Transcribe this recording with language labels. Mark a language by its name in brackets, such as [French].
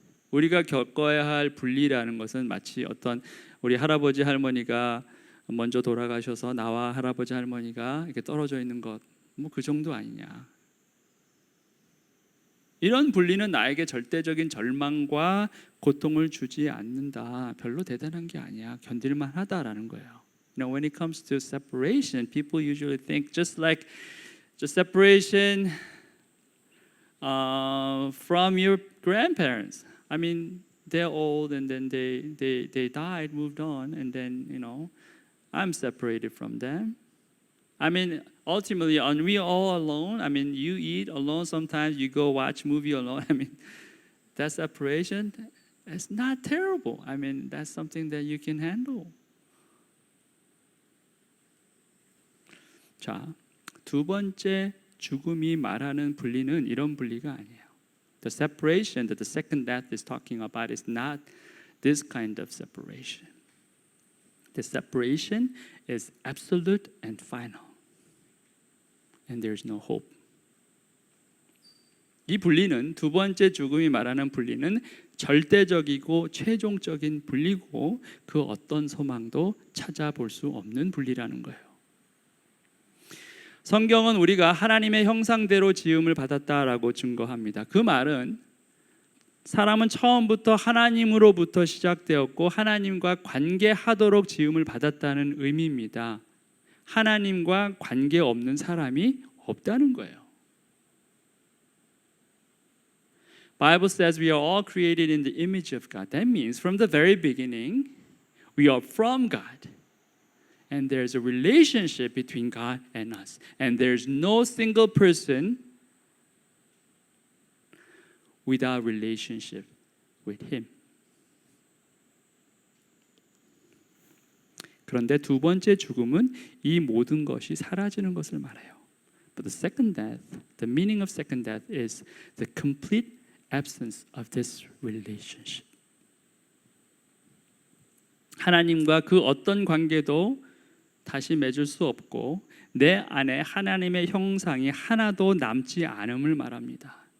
[Korean] 우리가 겪어야 할 분리라는 것은 마치 어떤 우리 할아버지 할머니가 먼저 돌아가셔서 나와 할아버지 할머니가 이렇게 떨어져 있는 것, 그 정도 아니냐. 이런 분리는 나에게 절대적인 절망과 고통을 주지 않는다. 별로 대단한 게 아니야. 견딜만 하다라는 거예요. [English] When it comes to separation, people usually think just like separation from your grandparents. I mean, they're old and then they died, moved on, and then, I'm separated from them. I mean, ultimately, aren't we all alone? I mean, you eat alone sometimes, you go watch movie alone. I mean, that separation, it's not terrible. I mean, that's something that you can handle. [Korean] 자, 두 번째 죽음이 말하는 분리는 이런 분리가 아니에요. [English] The separation that the second death is talking about is not this kind of separation. The separation is absolute and final. And there's no hope. [Korean] 이 분리는 두 번째 죽음이 말하는 분리는 절대적이고 최종적인 분리고 그 어떤 소망도 찾아볼 수 없는 분리라는 거예요. 성경은 우리가 하나님의 형상대로 지음을 받았다라고 증거합니다. 그 말은 사람은 처음부터 하나님으로부터 시작되었고 하나님과 관계하도록 지음을 받았다는 의미입니다. 하나님과 관계없는 사람이 없다는 거예요. [English] Bible says we are all created in the image of God. That means from the very beginning we are from God. And there's a relationship between God and us. And there's no single person without relationship with Him. [Korean] 그런데 두 번째 죽음은 이 모든 것이 사라지는 것을 말해요. [English] But the second death, the meaning of second death is the complete absence of this relationship. [Korean] 하나님과 그 어떤 관계도 다시 맺을 수 없고 내 안에 하나님의 형상이 하나도 남지 않음을 말합니다.